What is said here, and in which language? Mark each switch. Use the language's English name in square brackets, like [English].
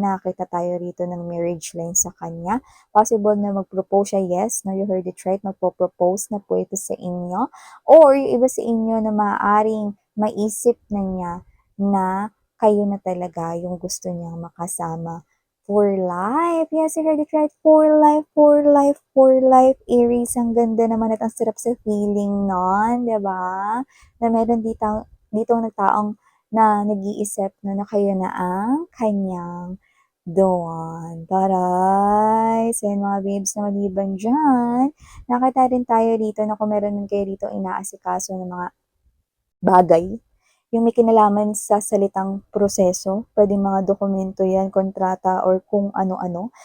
[Filipino] Nakakita tayo rito ng marriage line sa kanya. Possible na mag-propose siya, yes, no, you heard it right, magpo-propose na po ito sa inyo. Or yung iba sa inyo na maaaring maisip na niya na kayo na talaga yung gusto niyang makasama for life. [English] Yes, you heard it right. For life, for life, for life. [Filipino] Aries, ang ganda naman at ang sarap sa feeling nun, di ba? Na meron dito nagtaong na nag-iisip na kayo na ang kanyang the one. Taray! So yun mga babes, na maliban dyan, nakita rin tayo dito na kung meron din kayo dito inaasikaso ng mga bagay, yung may kinalaman sa salitang proseso, puwedeng mga dokumento yan, kontrata, or kung ano-ano.